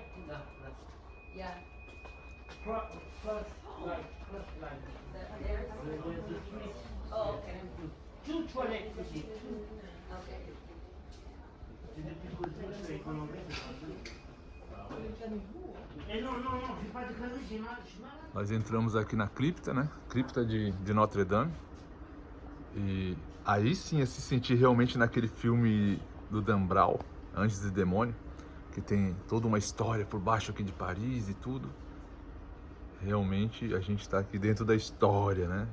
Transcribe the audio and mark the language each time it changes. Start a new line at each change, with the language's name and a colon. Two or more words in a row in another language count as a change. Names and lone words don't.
English: Yeah. First line. There's the street. Oh, okay. Two toilets to see. Okay.
French: Non, j'ai pas de conneries, j'ai mal.
Portuguese: Nós entramos aqui na cripta, né? Cripta de Notre Dame. E aí sim é se sentir realmente naquele filme do Dan Brown, Anjos e Demônio, que tem toda uma história por baixo aqui de Paris e tudo. Realmente a gente está aqui dentro da história, né?